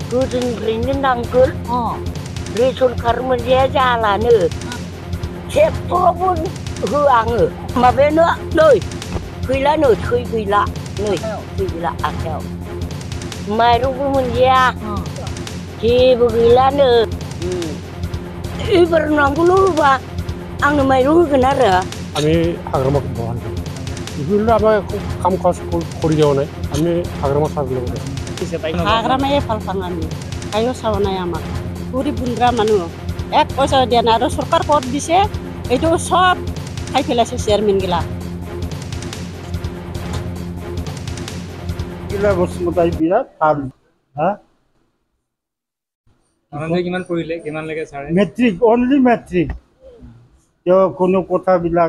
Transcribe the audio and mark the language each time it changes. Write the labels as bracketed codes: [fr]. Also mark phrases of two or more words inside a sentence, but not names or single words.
[brx] गोदोनिफ्रायनो नांगोल रेसन कार्ड मोनजाया जालानो खेबथरावबो होआ आङो माबायानो नै गैलानो थै गैला नै थै गैला आखायाव माइरंबो मोनजाया जेबो गैलानो एबार नांगौल' होबा आंनो माइरं होगोन आरो [as] আমি হাগ্রামাকে বহাল করি বিভিন্ন আমার কাম কাজ করে যাওয়া নাই আমি হাগ্রামা সারলে হাগ্রামায়ে ভাল পাওঁ আমি কায়ো চাৱা নাই আমাক পুৰি বুন্দ্ৰা মানুহ এক পইচা দিয়া নাই আৰু চৰকাৰ ক'ত দিছে এইটো চব খাই পেলাইছে চেয়াৰমেনগিলা বসুমতাৰী বিৰাট ভাল [en] matric only matric [as] তেওঁ কোনো কথাবিলাক